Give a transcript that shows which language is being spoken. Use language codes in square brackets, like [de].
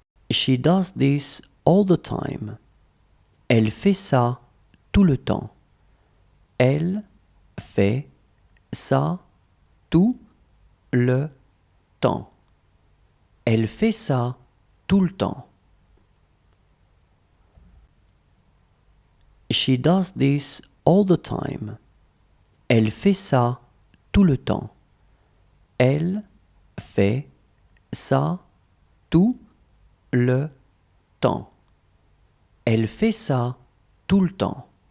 [en] She does this all the time. [fr] Elle fait ça tout le temps. Elle fait ça tout le temps. Elle fait ça tout le temps. [en] She does this all the time. [fr] Elle fait ça tout le temps. Elle fait ça tout le temps. Elle fait ça tout le temps.